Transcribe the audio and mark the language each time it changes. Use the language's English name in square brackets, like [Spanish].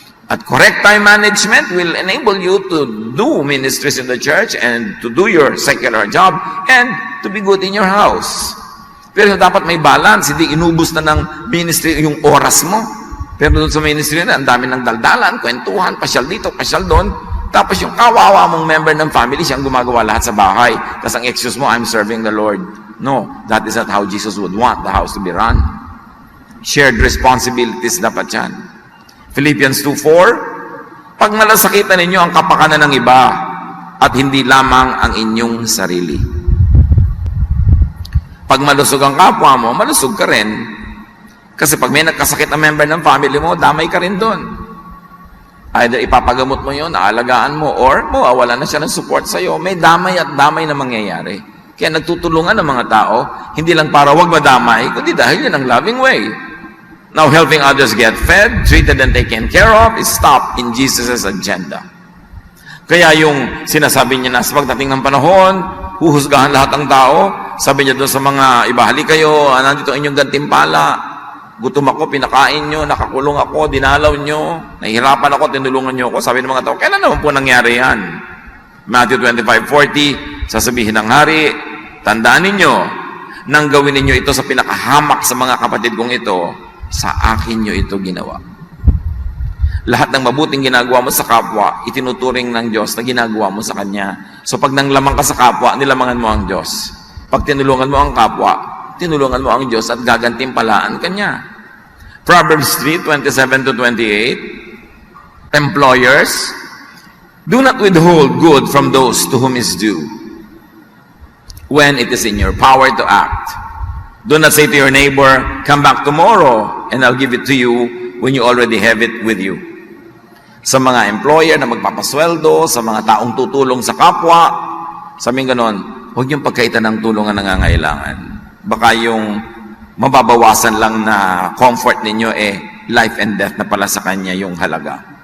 [English] At correct time management will enable you to do ministries in the church and to do your secular job and to be good in your house. [Filipino] Pero dapat may balance, hindi inubos na ng ministry yung oras mo. Pero doon sa ministry na, ang dami ng daldalan, kwentuhan, pasyal dito, pasyal doon. Tapos yung kawawa mong member ng family, siyang gumagawa lahat sa bahay. Tapos ang excuse mo, [English] I'm serving the Lord. No, that is not how Jesus would want the house to be run. Shared responsibilities [Filipino] dapat yan. Philippians 2:4, pag nalasakitan ninyo ang kapakanan ng iba at hindi lamang ang inyong sarili. Pag malusog ang kapwa mo, malusog ka rin. Kasi pag may nagkasakit na member ng family mo, damay ka rin doon. Either ipapagamot mo yun, aalagaan mo, or mawawala na siya ng support sa'yo. May damay at damay na mangyayari. Kaya nagtutulungan ng mga tao, hindi lang para wag madamay, kundi dahil yan ang loving way. [English] Now, helping others get fed, treated and taken care of, is top in Jesus' agenda. [Filipino] Kaya yung sinasabi niya na sa pagdating ng panahon, huhusgahan lahat ng tao, sabi niya doon sa mga ibahali kayo, nandito ang inyong gantimpala, gutom ako, pinakain nyo, nakakulong ako, dinalaw nyo, nahihirapan ako, tinulungan nyo ako. Sabi ng mga tao, kailan naman po nangyari yan? Matthew 25:40, sasabihin ng hari, tandaan ninyo, nang gawin ninyo ito sa pinakahamak sa mga kapatid kong ito, sa akin nyo ito ginawa. Lahat ng mabuting ginagawa mo sa kapwa, itinuturing ng Diyos na ginagawa mo sa Kanya. So pag nanglamang ka sa kapwa, nilamangan mo ang Diyos. Pag tinulungan mo ang kapwa, tinulungan mo ang Diyos at gagantimpalaan Kanya. [English] Proverbs 3:27-28, employers, do not withhold good from those to whom is due, when it is in your power to act. Do not say to your neighbor, come back tomorrow, and I'll give it to you when you already have it with you. [Filipino] Sa mga employer na magpapasweldo, sa mga taong tutulong sa kapwa, sabing ganon, huwag niyong pagkaitan ng tulong na nangangailangan. Baka yung mababawasan lang na comfort ninyo [English] life and death [Filipino] na pala sa kanya yung halaga.